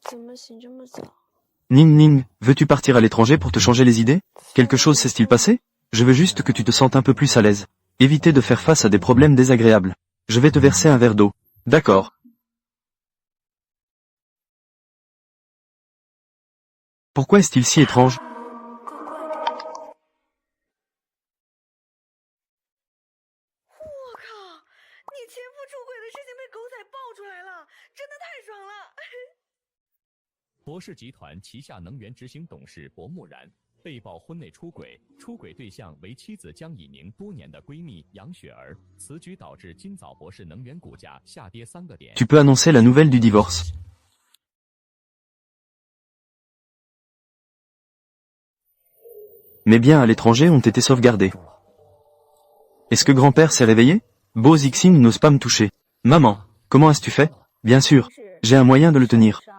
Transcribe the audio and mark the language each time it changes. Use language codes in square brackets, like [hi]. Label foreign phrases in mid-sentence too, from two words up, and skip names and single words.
[fr] Ning Ning, veux-tu partir à l'étranger pour te changer les idées? Quelque chose s'est-il passé? Je veux juste que tu te sentes un peu plus à l'aise. Éviter de faire face à des problèmes désagréables. Je vais te verser un verre d'eau. D'accord. Pourquoi est-il si étrange? [zh] 博士集团旗下能源执行董事薄木然被曝婚内出轨，出轨对象为妻子江以宁多年的闺蜜杨雪儿。此举导致今早博士能源股价下跌3个点。 [fr] Tu peux annoncer la nouvelle du divorce. Mes biens à l'étranger ont été sauvegardés. Est-ce que grand-père s'est réveillé? Bo Zixing n'ose pas me toucher. Maman, comment as-tu fait? Bien sûr, j'ai un moyen de le tenir.